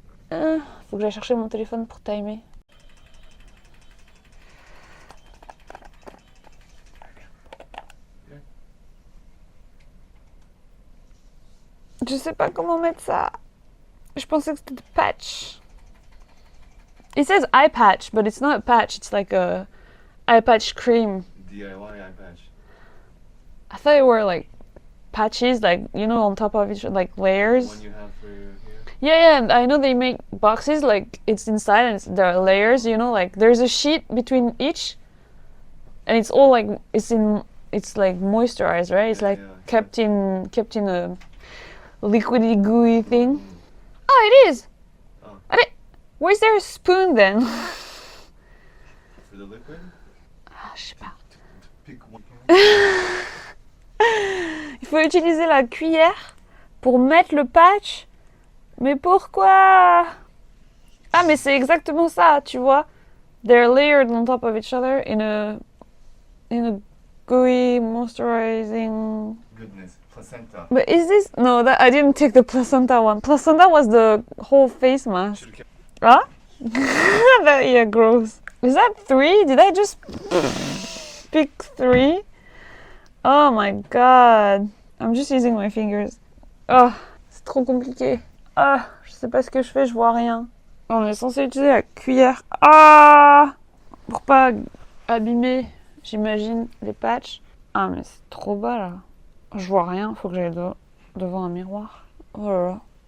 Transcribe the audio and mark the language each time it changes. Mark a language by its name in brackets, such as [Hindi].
[French] Faut que j'aille chercher mon téléphone pour timer. Je sais pas comment mettre ça. Je pensais que c'était des patch. [English] It says eye patch, but it's not a patch. It's like a eye patch cream. DIY eye patch. I thought it were like patches, like, you know, on top of each, like layers. The one you have for your hair? Yeah, I know they make boxes, like, it's inside and there are layers, you know, like, there's a sheet between each, and it's all, like, it's like moisturized, right? It's like kept in a liquidy gooey thing. Oh, it is! Oh. Where's there a spoon, then? For the liquid? [French] Ah, je sais pas. [English] Pick one. [French] faut utiliser la cuillère pour mettre le patch. Mais pourquoi? Ah, mais c'est exactement ça, tu vois. [English] They're layered on top of each other in a gooey moisturizing. Goodness, placenta. But is this no? That I didn't take the placenta one. Placenta was the whole face mask. Should've kept- Huh? Yeah, gross. Is that 3? Did I just pick 3? Oh my god. I'm just using my fingers. [French] Oh, c'est trop compliqué. Ah, je sais pas ce que je fais, je vois rien. On est censé utiliser la cuillère. Ah, pour pas abîmer, j'imagine, les patchs. Ah, mais c'est trop bas là. Je vois rien, faut que j'aille devant un miroir. Oh là là.